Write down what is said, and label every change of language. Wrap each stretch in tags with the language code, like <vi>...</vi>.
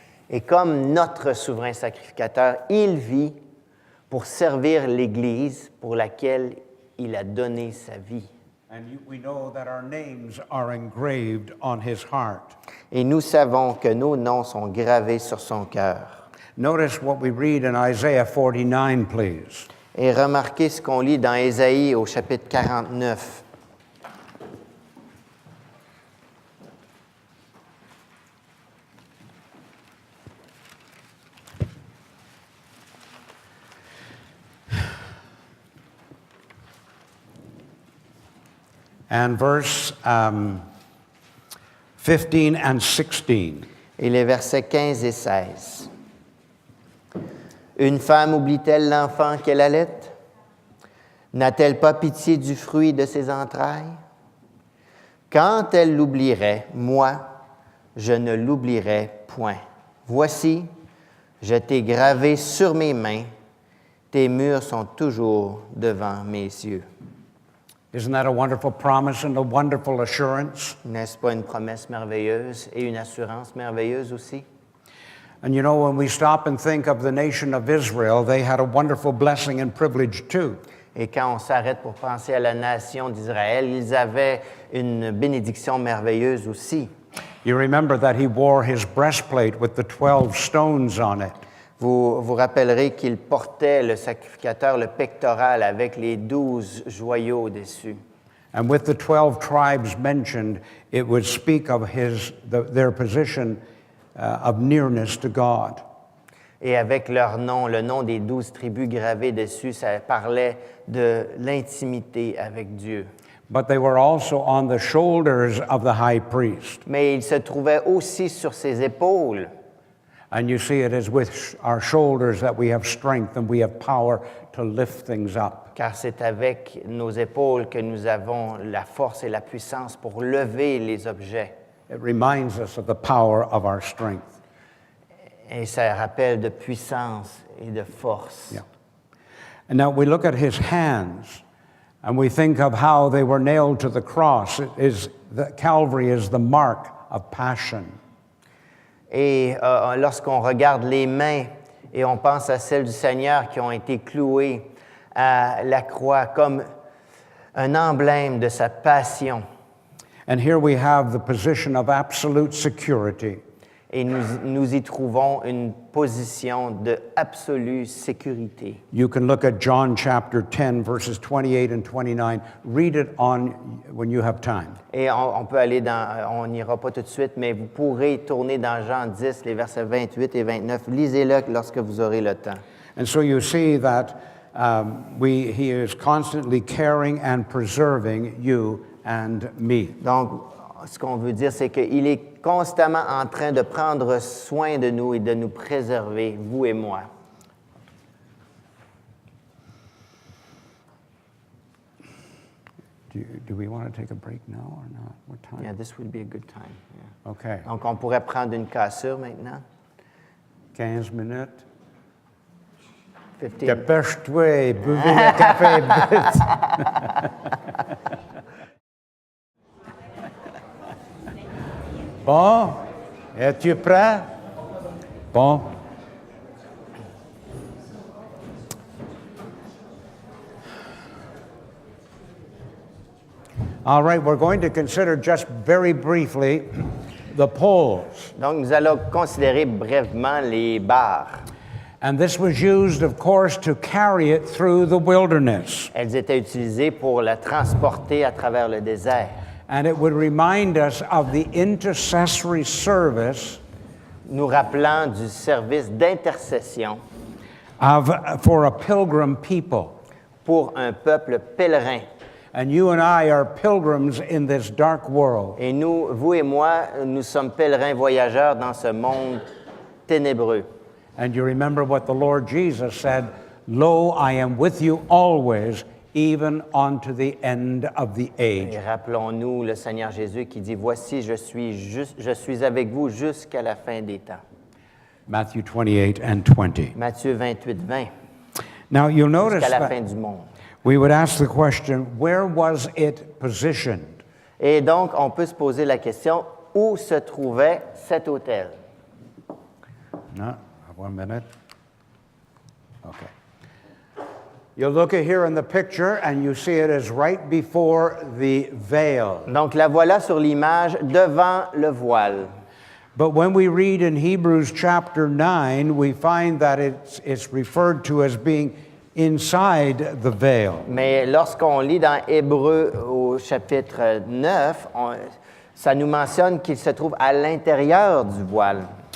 <fr>Et comme notre souverain sacrificateur, il vit pour servir l'Église pour laquelle il a donné sa vie.</fr> <en>And we know that our names are engraved on his heart.</en> <fr>Et nous savons que nos noms sont gravés sur son cœur.</fr> <en>Notice what we read in Isaiah 49, please.</en> <fr>Et remarquez ce qu'on lit dans Ésaïe au chapitre 49.</fr> <en>And verse 15 and 16.</en> <fr>Et les versets 15 et 16. Une femme oublie-t-elle l'enfant qu'elle allait? N'a-t-elle pas pitié du fruit de ses entrailles? Quand elle l'oublierait, moi, je ne l'oublierai point. Voici, je t'ai gravé sur mes mains, tes murs sont toujours devant mes yeux.</fr> <en>Isn't that a wonderful promise and a wonderful assurance?</en> <fr>N'est-ce pas une promesse merveilleuse et une assurance merveilleuse aussi?</fr> <en>And you know, when we stop and think of the nation of Israel, they had a wonderful blessing and privilege too.</en> <fr>Et quand on s'arrête pour penser à la nation d'Israël, ils avaient une bénédiction merveilleuse aussi.</fr> <en>You remember that he wore his breastplate with the 12 stones on it.</en> <fr>Vous vous rappellerez qu'il portait, le sacrificateur, le pectoral avec les 12 joyaux dessus.</fr> <en>And with the 12 tribes mentioned, it would speak of their position of nearness to God.</en> <fr>Et avec leur nom, le nom des 12 tribus gravées dessus, ça parlait de l'intimité avec Dieu.</fr> <en>But they were also on the shoulders of the high priest.</en> <fr>Mais il se trouvait aussi sur ses épaules.</fr> <en>And you see, it is with our shoulders that we have strength and we have power to lift things up.</en> <fr>Car c'est avec nos épaules que nous avons la force et la puissance pour lever les objets.</fr> <en>It reminds us of the power of our strength.</en> <fr>Et ça rappelle de puissance et de force.</fr> <en>Yeah. And now we look at his hands and we think of how they were nailed to the cross. Calvary is the mark of passion.</en> <fr>Et lorsqu'on regarde les mains et on pense à celles du Seigneur qui ont été clouées à la croix comme un emblème de sa passion.</fr> <en>And here we have the position of absolute security.</en> <fr>Et nous y trouvons une position de absolue sécurité.</fr> <en>You can look at John chapter 10, verses 28 and 29. Read it when you have time.</en> <fr>Et on peut aller on n'ira pas tout de suite, mais vous pourrez tourner dans Jean 10, les versets 28 et 29. Lisez-le lorsque vous aurez le temps.</fr> <en>And so you see that he is constantly caring and preserving you and me.</en> <fr>Donc, ce qu'on veut dire, c'est qu'il est constamment en train de prendre soin de nous et de nous préserver, vous et moi.</fr> <en>Do we want to take a break now or not? What time? Yeah, this would be a good time. Yeah. Okay.</en> <fr>Donc, on pourrait prendre une cassure maintenant.</fr> <en>15 minutes. 15.</en> <fr>Dépêche-toi, buvez le café vite. Bon, es-tu prêt? Bon.</fr> <en>All right, we're going to consider just very briefly the poles.</en> <fr>Donc, nous allons considérer brièvement les barres.</fr> <en>And this was used, of course, to carry it through the wilderness.</en> <fr>Elles étaient utilisées pour la transporter à travers le désert.</fr> <en>And it would remind us of the intercessory service</en> <fr>Nous rappelant du service d'intercession</fr> <en>for a pilgrim people.</en> <fr>pour un peuple pèlerin.</fr> <en>And you and I are pilgrims in this dark world.</en> <fr>Et nous, vous et moi, nous sommes pèlerins voyageurs dans ce monde ténébreux.</fr> <en>And you remember what the Lord Jesus said, "Lo, I am with you always, even unto the end of the age."</en> <fr>Et rappelons-nous le Seigneur Jésus qui dit, « Voici, je suis avec vous jusqu'à la fin des temps. »</fr> <en>Matthew 28 and 20.</en> <fr>Matthieu 28, 20.</fr> <en>Now, you'll notice</en> <fr>jusqu'à la</fr> <en>that</en> <fr>fin du monde.</fr> <en>we would ask the question, where was it positioned?</en> <fr>Et donc, on peut se poser la question, où se trouvait cet autel?</fr> <en>No, 1 minute. Okay. You look at here in the picture and you see it as right before the veil.</en> <fr>Donc, la voilà sur l'image devant le voile.</fr> <en>But when we read in Hebrews chapter 9, we find that it's referred to as being inside the veil.</en> <fr>Mais lorsqu'on lit dans Hébreux au chapitre 9, ça nous mentionne qu'il se trouve à l'intérieur du voile.</fr>